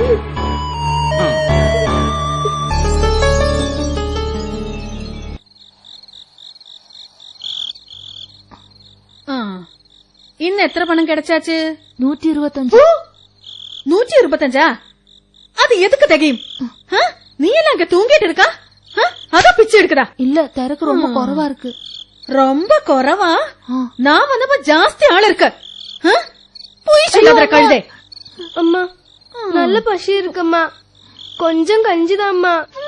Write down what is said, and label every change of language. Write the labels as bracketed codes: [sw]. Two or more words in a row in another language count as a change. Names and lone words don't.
[ta] இன்னு எத்தர பணம் கிடைச்சாச்சு? 125. 125? அது எதுக்கு திகையும்? நீ எல்லாம் அங்க தூங்கிட்டு இருக்கா? அத பிச்சை எடுக்குதா? இல்ல, திறக்கு ரொம்ப குறைவா இருக்கு. ரொம்ப குறைவா? நான் வந்தப்ப ஜாஸ்தி ஆள் இருக்கு. போய் சொல்லாத கழுதை. அம்மா நல்ல பசி இருக்கும்மா, கொஞ்சம் கஞ்சிதாம்மா.